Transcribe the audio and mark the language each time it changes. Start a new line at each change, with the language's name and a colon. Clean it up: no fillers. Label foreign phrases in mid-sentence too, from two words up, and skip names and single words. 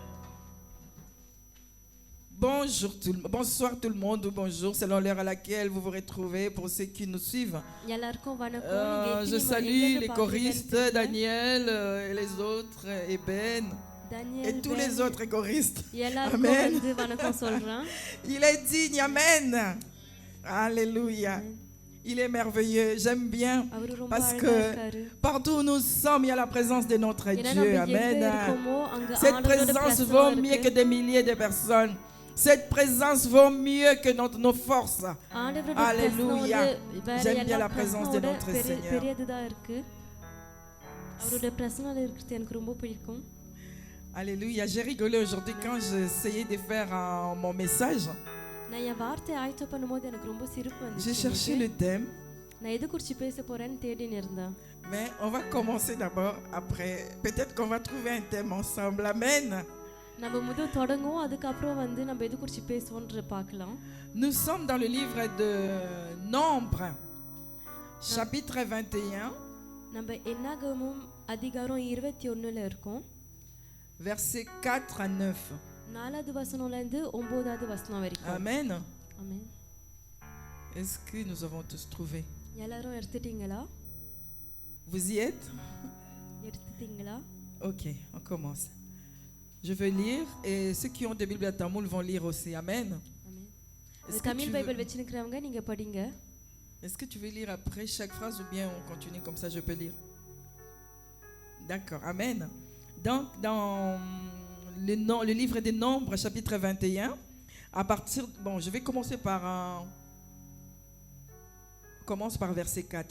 French: Bonsoir tout le monde, ou bonjour selon l'heure à laquelle vous vous retrouvez pour ceux qui nous suivent. Je salue les choristes, Daniel et les autres, Eben. et tous les autres choristes.
Tamil: எல்லாருக்கும்
French: Amen.
Tamil: வந்து வணக்கம் சொல்றேன்.
French: Il est digne, amen. Alléluia. Il est merveilleux, j'aime bien
Tamil: அவரு ரொம்ப
French: parce
Tamil: அழகா
French: que
Tamil: இருக்காரு.
French: partout où nous sommes, il y a la présence de notre
Tamil: ஏன்னா
French: Dieu,
Tamil: நம்ம எங்க
French: amen.
Tamil: இருக்கோமோ அங்க
French: Cette
Tamil: ஆண்டவரோட
French: présence
Tamil: பிரசன்னம்
French: vaut mieux
Tamil: இருக்கு.
French: que des milliers de personnes. Cette présence vaut mieux que nos forces.
Tamil: ஆண்டவரோட
French: Alléluia.
Tamil: பிரசன்னம் வேற
French: J'aime bien
Tamil: எல்லா
French: la présence de
Tamil: பிரசன்னோட
French: notre Seigneur.
Tamil: பெரியதுதான் இருக்கு. அவரோட பிரசன்னம் இருக்கிறது எனக்கு ரொம்ப பிடிக்கும்.
French: Alléluia. J'ai rigolé aujourd'hui quand j'essayais de faire mon message.
Tamil: நான் என் வார்த்தை ஆயத்த பண்ணும்போது எனக்கு ரொம்ப சிரிப்பு
French: J'ai cherché
Tamil: வந்துச்சு.
French: le thème,
Tamil: நான் எது குறித்து பேச போறேன்னு தேடின்னு இருந்தேன்.
French: mais on va commencer d'abord après. Peut-être qu'on va trouver un thème ensemble. Amen.
Tamil: நம்ம முதல் தொடங்குவோம், அதுக்கப்புறம் வந்து நம்ம எது குறித்து பேசுவோன்ற பார்க்கலாம்.
French: Nous sommes dans le livre de Nombre, chapitre 21,
Tamil: நம்ம என்னாகமம் அதிகாரம் 21ல இருக்கோம்.
French: versets 4 à 9.
Tamil: 4வது வசனம்ல இருந்து 9வது வசனம் வரைக்கும்.
French: Amen.
Tamil: ஆமென்.
French: Est-ce que nous avons tous trouvé?
Tamil: எல்லாரும் எடுத்துட்டீங்களா?
French: Vous y êtes?
Tamil: எடுத்துட்டீங்களா?
French: Ok, on commence. Je vais lire et ceux qui ont des Bibles à tamoul vont lire aussi. Amen.
Tamil: ஆமென்.
French: Est-ce que,
Tamil: தமிழ் பைபிள் வச்சிருக்கறவங்க நீங்க படிங்க.
French: est-ce que tu veux lire après chaque phrase ou bien on continue comme ça, je peux lire? D'accord, Amen. Donc, dans le livre des Nombres, chapitre 21, à partir... Bon, je vais commencer par commence par verset 4.